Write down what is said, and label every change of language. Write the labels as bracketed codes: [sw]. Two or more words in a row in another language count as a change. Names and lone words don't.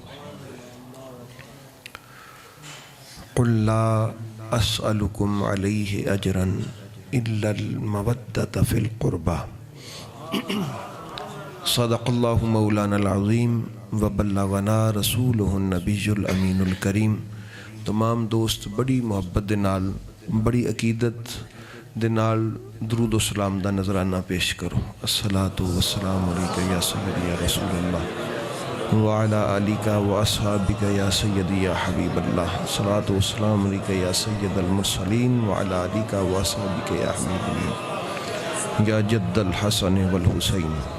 [ar] قل لا اسألکم علیہ اجرا الا المودۃ فی القربى صدق اللہ مولانا العظیم وبلغنا رسولہ النبی الامین الکریم۔ [pa] تمام دوست بڑی محبت دے نال بڑی عقیدت دے نال درود و سلام دا نظرانہ پیش کرو۔ [ar] الصلاۃ والسلام علیکہ یا سیدی یا رسول اللہ وعلی آلک و اصحابک یا سیدی یا حبیب اللہ۔ الصلاۃ والسلام علیکہ یا سید المرسلین وعلی آلک و اصحابک یا حبیب اللہ یا جد الحسن والحسین۔